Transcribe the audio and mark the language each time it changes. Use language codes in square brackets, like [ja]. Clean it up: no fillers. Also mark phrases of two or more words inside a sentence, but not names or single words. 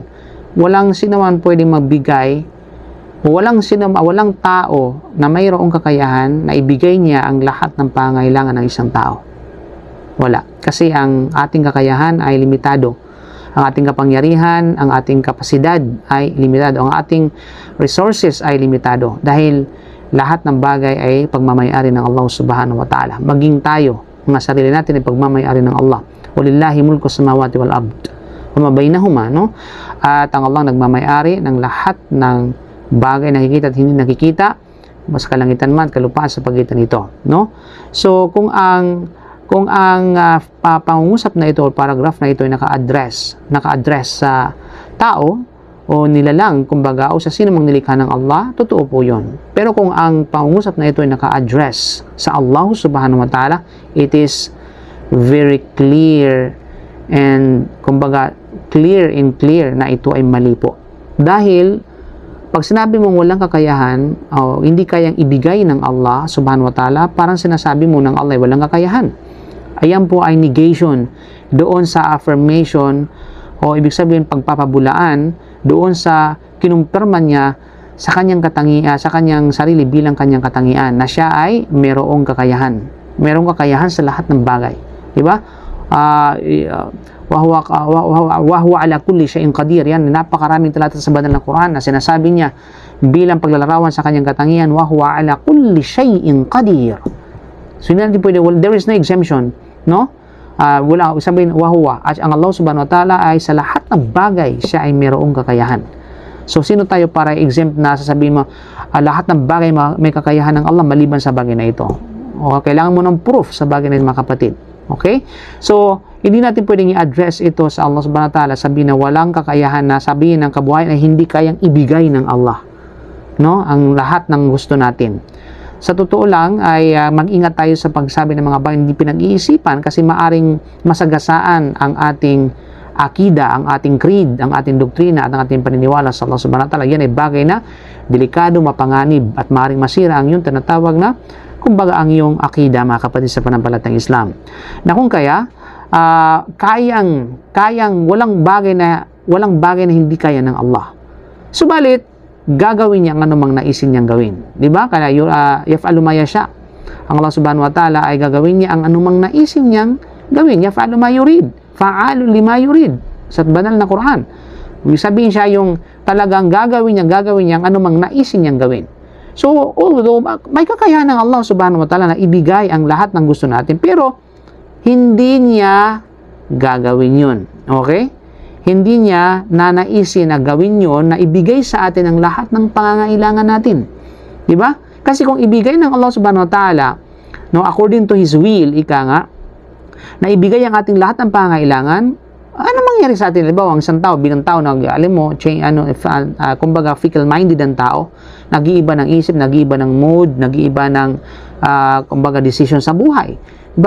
[tl] Walang sinaman pwedeng magbigay, walang tao na mayroong kakayahan na ibigay niya ang lahat ng pangangailangan ng isang tao. Wala. Kasi ang ating kakayahan ay limitado. Ang ating kapangyarihan, ang ating kapasidad ay limitado. Ang ating resources ay limitado. Dahil lahat ng bagay ay pagmamayari ng Allah [ar] سبحانه وتعالى. [tl] Maging tayo, mga sarili natin ay pagmamayari ng Allah. [ar] ولله ملك السماوات والأرض. وما بينهما, [tl] no? At ang Allah nagmamayari ng lahat ng bagay na nakikita at hindi nakikita, mas kalangitan man, kalupaan sa pagitan nito, no? So, kung ang pangungusap na ito o paragraph na ito ay naka-address sa tao o nilalang, kumbaga, o sa sino mang nilikha ng Allah, totoo po yun. Pero kung ang pangungusap na ito ay naka-address sa Allah [ar] سبحانه وتعالى, [en] it is very clear and, [tl] kumbaga, clear na ito ay mali po. Dahil pag sinabi mong walang kakayahan o hindi kayang ibigay ng Allah [ar] سبحانه وتعالى, [tl] parang sinasabi mo ng Allah ay walang kakayahan. Ayan po ay negation doon sa affirmation o ibig sabihin pagpapabulaan doon sa kinumpirma niya sa kanyang katangian, sa kanyang sarili bilang kanyang katangian na siya ay mayroong kakayahan. Mayroong kakayahan sa lahat ng bagay. Di ba? [ar] وهو على كل شيء قدير. [tl] Yan, napakaraming talata sa banal na Quran na sinasabi niya bilang paglalarawan sa kanyang katangian, [ar] وهو على كل شيء قدير. [tl] So, hindi natin pwede, [en] there is no exemption, no? [tl] Wala, sabihin, wahuwa. At ang Allah [ar] سبحانه وتعالى [tl] ay sa lahat ng bagay, siya ay mayroong kakayahan. So, sino tayo para exempt na sasabihin mo, lahat ng bagay may kakayahan ng Allah maliban sa bagay na ito? O, kailangan mo ng proof sa bagay na ito, mga kapatid. Okay? So, hindi natin pwedeng i-address ito sa Allah [ar] سبحانه وتعالى, [tl] sabihin na walang kakayahan na sabihin ng kabuhayan ay hindi kayang ibigay ng Allah. No? Ang lahat ng gusto natin. Sa totoo lang ay mag-ingat tayo sa pagsabi ng mga bagay hindi pinag-iisipan kasi maaring masagasaan ang ating akida, ang ating creed, ang ating doktrina at ang ating paniniwala sa Allah [ar] سبحانه وتعالى. [tl] Yan ay bagay na delikado, mapanganib at maaring masira ang iyong tinatawag na kumbaga ang iyong akida, mga kapatid sa pananampalatayang Islam. Na kung kaya walang bagay na hindi kaya ng Allah. Subalit gagawin niya ang anumang naisin niyang gawin. Di ba? Kaya [ar] يفعل ما يشاء. [tl] Ang Allah [ar] سبحانه وتعالى [tl] ay gagawin niya ang anumang naisin niyang gawin. [ar] يفعل ما يريد. فعال لما يريد. [tl] Sa banal na Quran. Sabihin siya yung talagang gagawin niya ang anumang naisin niyang gawin. So, although may kakayahan ng Allah [ar] سبحانه وتعالى [tl] na ibigay ang lahat ng gusto natin, pero hindi niya gagawin yun. Okay? Hindi niya nanaisin na gawin yun na ibigay sa atin ang lahat ng pangangailangan natin. Diba? Kasi kung ibigay ng Allah [ar] سبحانه وتعالى [tl] no, [en] according to His will, [tl] ika nga, na ibigay ang ating lahat ng pangailangan. Ano mangyari sa atin? Halimbawa, ang isang tao, bilang tao, alam mo, kumbaga, fickle-minded ang tao, nag-iiba ng isip, nag-iiba ng mood, nag-iiba ng, kumbaga, decision sa buhay. Diba?